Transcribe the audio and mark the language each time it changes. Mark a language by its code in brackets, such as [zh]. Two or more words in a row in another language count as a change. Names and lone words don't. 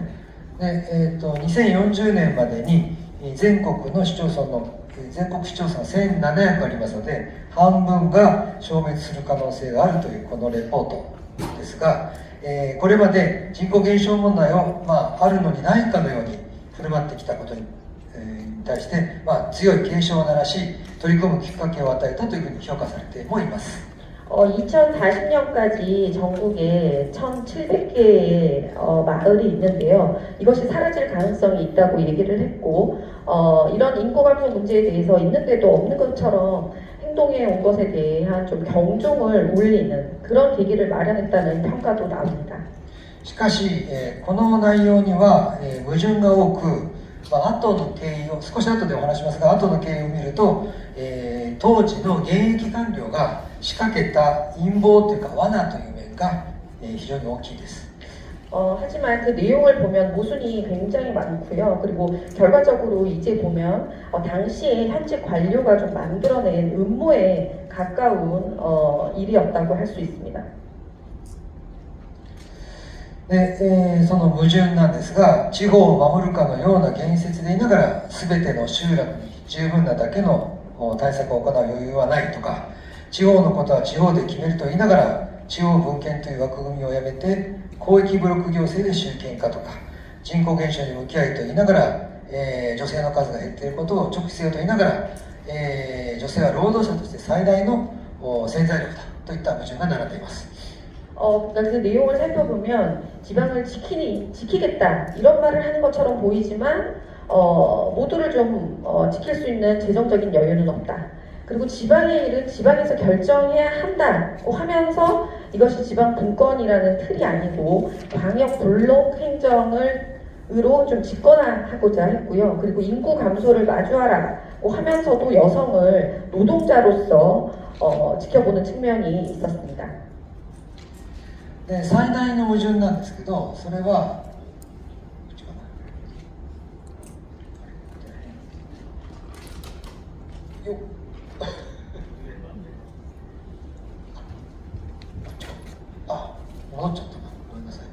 [ja] で2040年までに全国市町村1700ありますので、半分が消滅する可能性があるというこのレポートですが、これまで人口減少問題を、あるのにないかのように振る舞ってきたことに対して、強い警鐘を鳴らし取り組むきっかけを与えたというふうに評価されてもいます。 [ko] 2040년까지 전국에 1,700개의 마을이 있는데요. 이것이 사라질 가능성이 있다고 얘기를 했고, 이런 인구 감소 문제에 대해서 있는데도 없는 것처럼 행동해 온 것에 대한 좀 경종을 울리는 그런 계기를 마련했다는 평가도 나옵니다. [ja] しかし、この内容には、矛盾が多く、後の経緯を少し後でお話しますが、後の経緯を見ると、当時の現役官僚が仕掛けた陰謀というか罠という面が、非常に大きいです。 [ko] 하지만 그 내용을 보면 모순이 굉장히 많고요. 그리고 결과적으로 이제 보면 당시에 현직 관료가 좀 만들어낸 음모에 가까운 일이었다고 할 수 있습니다. [ja] でその矛盾なんですが、地方を守るかのような言説でいながら全ての集落に十分なだけの対策を行う余裕はないとか、地方のことは地方で決めると言いながら地方分権という枠組みをやめて広域ブロック行政で集権化とか、人口減少に向き合いと言いながら、女性の数が減っていることを直視せよと言いながら、女性は労働者として最大の潜在力だといった矛盾が並んでいます。 [ko] 그러니까 그 내용을 살펴보면 지방을 지키겠다 이런 말을 하는 것처럼 보이지만 모두를 좀 지킬 수 있는 재정적인 여유는 없다. 그리고 지방의 일은 지방에서 결정해야 한다고 하면서 이것이 지방 분권이라는 틀이 아니고 광역 블록 행정으로 좀 집권하고자 했고요. 그리고 인구 감소를 마주하라고 하면서도 여성을 노동자로서 지켜보는 측면이 있었습니다. [ja] で最大の矛盾なんですけど、それは戻っちゃったな、ごめんなさい。